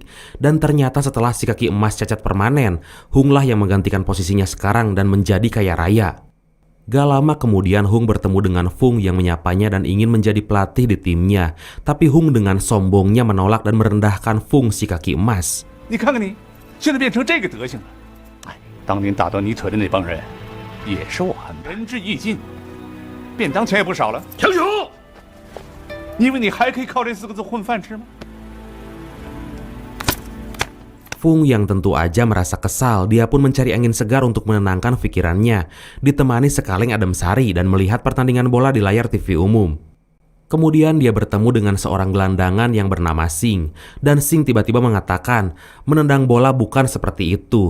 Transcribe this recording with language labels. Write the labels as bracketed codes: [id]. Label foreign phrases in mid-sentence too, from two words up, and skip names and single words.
[id] Dan ternyata setelah si kaki emas cacat permanen, Hung lah yang menggantikan posisinya sekarang dan menjadi kaya raya. Gak lama kemudian Hung bertemu dengan Fung yang menyapanya dan ingin menjadi pelatih di timnya. Tapi Hung dengan sombongnya menolak dan merendahkan Fung si kaki emas. [zh] 你看看你，现在变成这个德行了。哎，当年打断你腿的那帮人，也是我安排。仁至义尽，便当钱也不少了。强雄，你以为你还可以靠这4个字混饭吃吗？ [id] Fung yang tentu aja merasa kesal, dia pun mencari angin segar untuk menenangkan pikirannya, ditemani sekaleng adem sari dan melihat pertandingan bola di layar TV umum. Kemudian dia bertemu dengan seorang gelandangan yang bernama Sing, dan Sing tiba-tiba mengatakan, menendang bola bukan seperti itu.